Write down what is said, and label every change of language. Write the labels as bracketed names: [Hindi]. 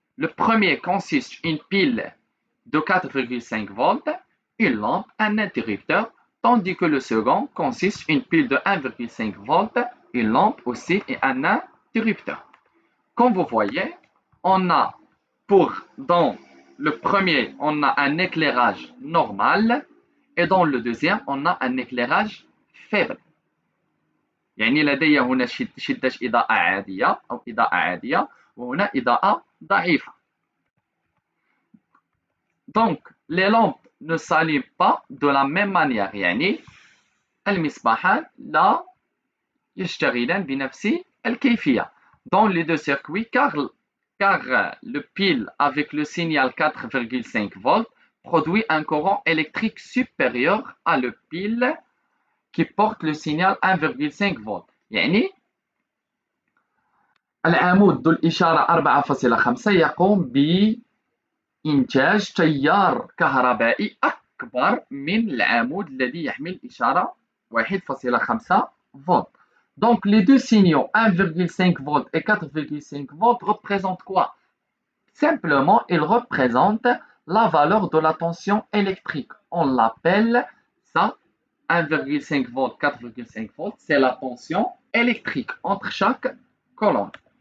[French] Le premier consiste en une pile de 4,5 volts, une lampe, un interrupteur, tandis que le second consiste en une pile de 1,5 volts, une lampe aussi et un interrupteur. Comme vous voyez, dans le premier, on a un éclairage normal et dans le deuxième, on a un éclairage faible. [Arabic] يعني لدي هنا شدة إضاءة عادية أو إضاءة عادية وهنا إضاءة ضعيفة. [French] Donc, les lampes ne s'allument pas de la même manière. [Arabic] يعني المصباحان لا يشتغلان بنفس الكيفية. [French] Dans les deux circuits, car le pile avec le signal 4,5 volts produit un courant électrique supérieur à le pile qui porte le signal 1,5 volts. [Arabic] يعني العمود ذو الإشارة 4.5 يقوم بإنتاج تيار كهربائي أكبر من العمود الذي يحمل إشارة 1.5 volts. [French] Donc, les deux signaux 1,5 volts et 4,5 volts représentent quoi? Simplement, ils représentent la valeur de la tension électrique. On l'appelle ça 1,5 volts, 4,5 volts, c'est la tension électrique entre chaque colonne.